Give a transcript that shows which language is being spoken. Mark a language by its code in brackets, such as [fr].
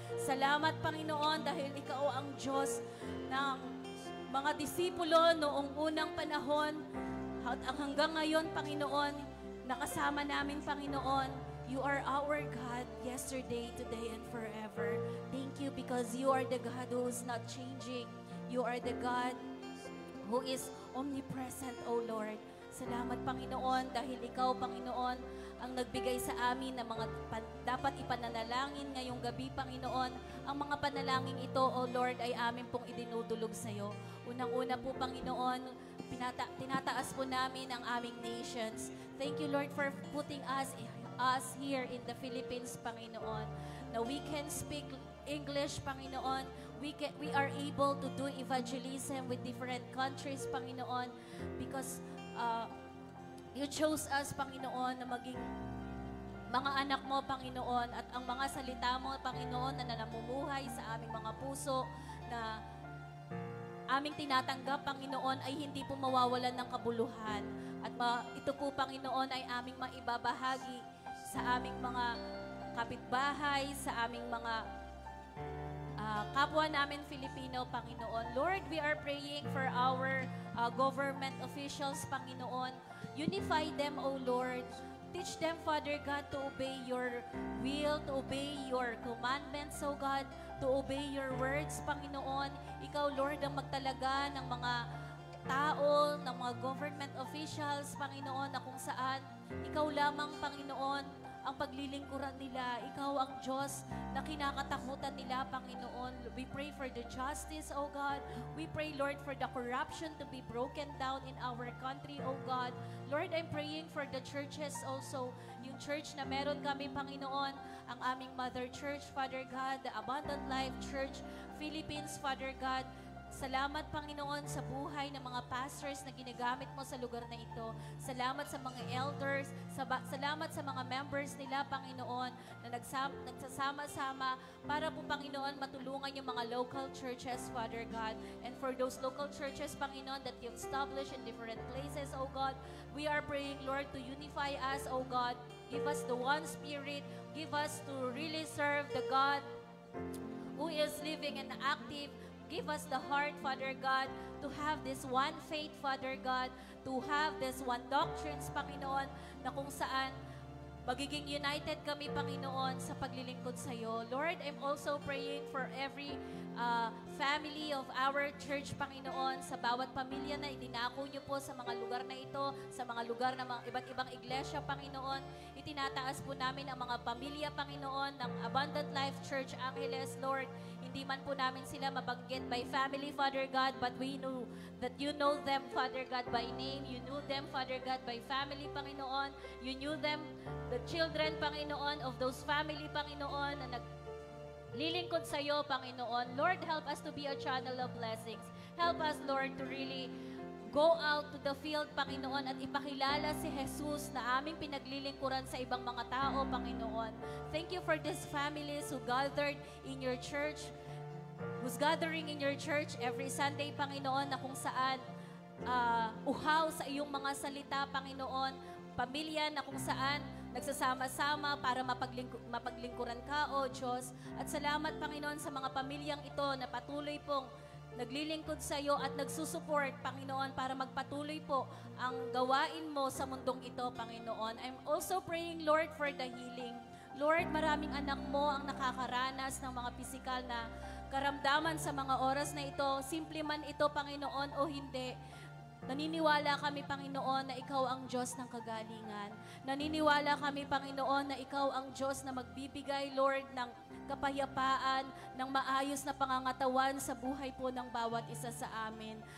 [tl] Salamat, Panginoon, dahil Ikaw ang Diyos ng mga disipulo noong unang panahon at hanggang ngayon, Panginoon, nakasama namin, Panginoon. [en] You are our God yesterday, today, and forever. Thank you because you are the God who is not changing. You are the God who is omnipresent, O Lord. [tl] Salamat, Panginoon, dahil Ikaw, Panginoon, ang nagbigay sa amin ng mga dapat ipananalangin ngayong gabi, Panginoon. Ang mga panalangin ito, O Lord, ay amin pong idinudulog sa iyo. Unang-una po, Panginoon, tinataas po namin ang aming nations. [en] Thank you, Lord, for putting us here in the Philippines, Panginoon. Now we can speak English, Panginoon. We are able to do evangelism with different countries, Panginoon, because you chose us, [tl] Panginoon, na maging mga anak mo, Panginoon, at ang mga salita mo, Panginoon, na namumuhay sa aming mga puso, na aming tinatanggap, Panginoon, ay hindi po mawawalan ng kabuluhan. At ito po, Panginoon, ay aming maibabahagi sa aming mga kapitbahay, sa aming mga kapwa namin Filipino, Panginoon. [en] Lord, we are praying for our government officials, Panginoon. Unify them, O Lord. Teach them, Father God, to obey your will, to obey your commandments, O God, to obey your words, Panginoon. [tl] Ikaw, Lord, ang magtalaga ng mga tao, ng mga government officials, Panginoon, na kung saan Ikaw lamang, Panginoon, ang paglilingkuran nila. Ikaw ang Diyos na kinakatakutan nila, Panginoon. [en] We pray for the justice, O God. We pray, Lord, for the corruption to be broken down in our country, O God. Lord, I'm praying for the churches also. [tl] Yung church na meron kami, [en] Panginoon, ang aming mother church, Father God, the Abundant Life Church, Philippines, Father God. [tl] Salamat, Panginoon, sa buhay ng mga pastors na ginagamit mo sa lugar na ito. Salamat sa mga elders. Salamat sa mga members nila, Panginoon, na nagsasama-sama para po, Panginoon, matulungan yung mga local churches, Father God. [en] And for those local churches, Panginoon, that you've established in different places, O God, we are praying, Lord, to unify us, O God. Give us the one spirit. Give us to really serve the God who is living and active. Give us the heart, Father God, to have this one faith, Father God, to have this one doctrines, Panginoon, [tl] na kung saan magiging united kami, Panginoon, sa paglilingkod sa iyo. [en] Lord, I'm also praying for every family of our church, [tl] Panginoon, sa bawat pamilya na itinako niyo po sa mga lugar na ito, sa mga lugar ng mga iba't ibang iglesia, Panginoon. Itinataas po namin ang mga pamilya, Panginoon, ng Abundant Life Church Angeles, Lord. Hindi man po namin sila mabanggit [en] by family, Father God, but we know that you know them, Father God, by name. You knew them, Father God, by family, Panginoon. You knew them, the children, Panginoon, of those family, Panginoon, [tl] na naglilingkod sa iyo, [en] Panginoon. Lord, help us to be a channel of blessings. Help us, Lord, to really go out to the field, Panginoon, [tl] at ipakilala si Jesus na aming pinaglilingkuran sa ibang mga tao, [en] Panginoon. Thank you for these families who gathered in your church, who's gathering in your church every Sunday, Panginoon, [tl] na kung saan uhaw sa iyong mga salita, Panginoon, pamilya na kung saan nagsasama-sama para mapaglingkuran ka, O Diyos. At salamat, Panginoon, sa mga pamilyang ito na patuloy pong naglilingkod sa iyo at nagsusupport, Panginoon, para magpatuloy po ang gawain mo sa mundong ito, Panginoon. [en] I'm also praying, Lord, for the healing. [tl] Lord, maraming anak mo ang nakakaranas ng mga pisikal na karamdaman sa mga oras na ito. Simple man ito, Panginoon, o hindi. Naniniwala kami, Panginoon, na Ikaw ang Diyos ng kagalingan. Naniniwala kami, Panginoon, na Ikaw ang Diyos na magbibigay, Lord, ng kapayapaan, ng maayos na pangangatawan sa buhay po ng bawat isa sa amin.